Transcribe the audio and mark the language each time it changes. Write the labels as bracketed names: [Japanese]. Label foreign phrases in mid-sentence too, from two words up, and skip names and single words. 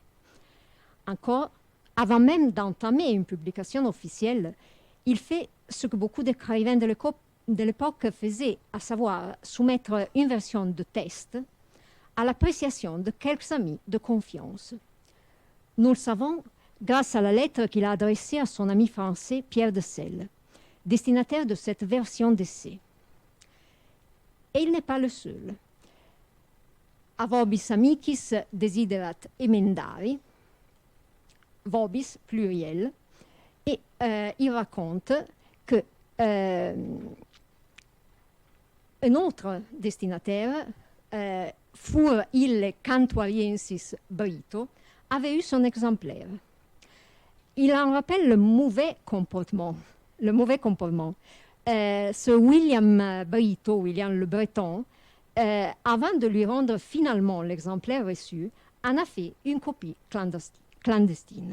[French] Encore, avant même d'entamer une publication officielle, il fait ce que beaucoup d'écrivains de l'époque faisaient, à savoir soumettre une version de test à l'appréciation de quelques amis de confiance. Nous le savons grâce à la lettre qu'il a adressée à son ami français Pierre de Selle, destinataire de cette version d'essai. Et il n'est pas le seul. [Latin] A vobis amicis desiderat emendari, [French] vobis pluriel, et il raconte que un autre destinataire, [Latin] Fur ille cantuariensis Brito, [French] avait eu son exemplaire. Il en rappelle le mauvais comportement. Ce William Brito, William le Breton, avant de lui rendre finalement l'exemplaire reçu, en a fait une copie clandestine.